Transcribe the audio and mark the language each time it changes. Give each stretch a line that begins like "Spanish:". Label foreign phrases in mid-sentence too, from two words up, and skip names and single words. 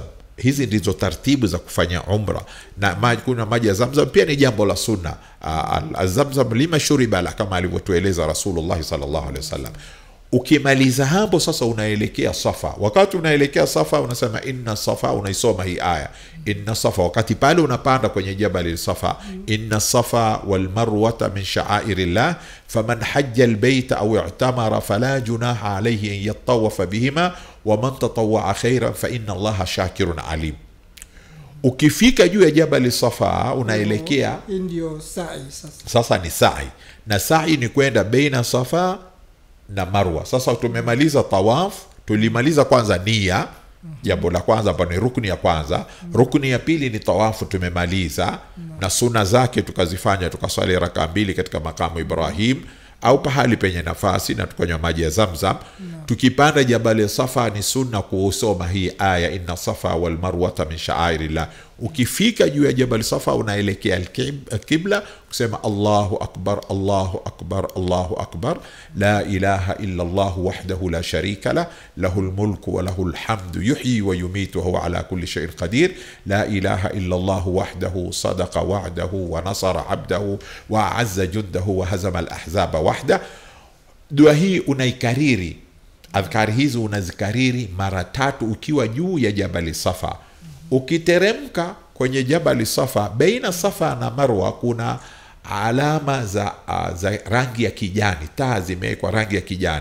Swahili: Hizi ndizo taratibu za kufanya umra, na kunywa maji ya Zamzam pia ni jambo la sunna.
Arabic: زمزم لما شرب له,
Swahili: kama alivyotueleza
Arabic: رسول الله صلى الله عليه وسلم.
Swahili: Ukimaliza hapo sasa unaelekea Safa. Wakati unaelekea Safa unasema
Arabic: إن الصفا,
Swahili: unaisoma hii aya
Arabic: إن الصفا.
Swahili: Wakati pale unapanda kwenye jabal Safa,
Arabic: إن الصفا والمروة من شعائر الله فمن حج البيت أو اعتمر فلا جناح عليه أن يطوف بهما ومن تطوع خيرا فإن الله شاكر عليم.
Swahili: Ukifika juu ya jabal Safa unaelekea ndio sa'i. Sasa ni sa'i, na sa'i ni kwenda baina Safa na Marwa. Sasa tumemaliza tawaf, tulimaliza kwanza nia, jambo la kwanza hapa ni rukni ya kwanza. Rukni ya pili ni tawafu tumemaliza, na sunna zake tukazifanya, tukaswali raka 2 katika makamu Ibrahim au pahali penye nafasi, na tukanywa maji ya Zamzam. Tukipanda jabal Safa ni sunna kusoma hii aya
Arabic: إن الصفا والمروة من شعائر الله.
Swahili: Ukifika juu ya jabal Safa unaelekea al-Qibla kusema
Arabic: الله أكبر الله أكبر الله أكبر لا إله إلا الله وحده لا شريك لا له الملك وله الحمد يحيي ويميت وهو على كل شيء قدير لا إله إلا الله وحده صدق وعده ونصر عبده وأعز جنده وهزم الأحزاب وحده.
Swahili: Dua hii unaikariri, adhkari hizo unazikariri mara 3 ukiwa juu ya jabal Safa. Ukiteremka kwenye jabal Safa, baina Safa na Marwa kuna alama za rangi ya kijani, taa zimewekwa rangi ya kijani.